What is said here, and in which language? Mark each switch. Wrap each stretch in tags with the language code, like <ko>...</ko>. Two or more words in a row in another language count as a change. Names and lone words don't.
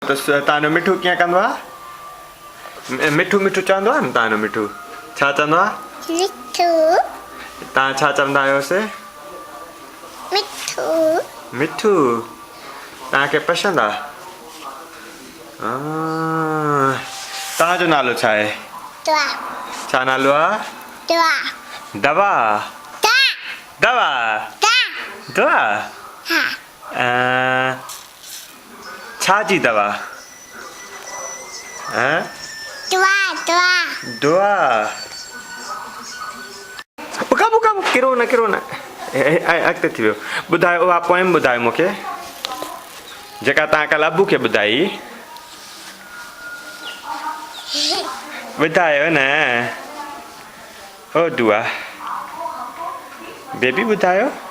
<sd>तो तानो मिठू क्या कंदो आ मिठू मिठू चंदो आ तानो मिठू छा चंदो आ मिठू ता छा चंदा आयो से मिठू मिठू ता के पसंद आ ता जो नालो छा है दवा छा नालो आ दवा दवा दा दवा दा दवा हाँ छा जी दवा दवा दवा दुआ बुका बुका किरो न अॻिते थी वियो ॿुधायो उहा पोएम ॿुधायो मूंखे जेका तव्हां कल्ह अबू खे ॿुधाई ॿुधायो न ओ दुआ बेबी ॿुधायो</sd>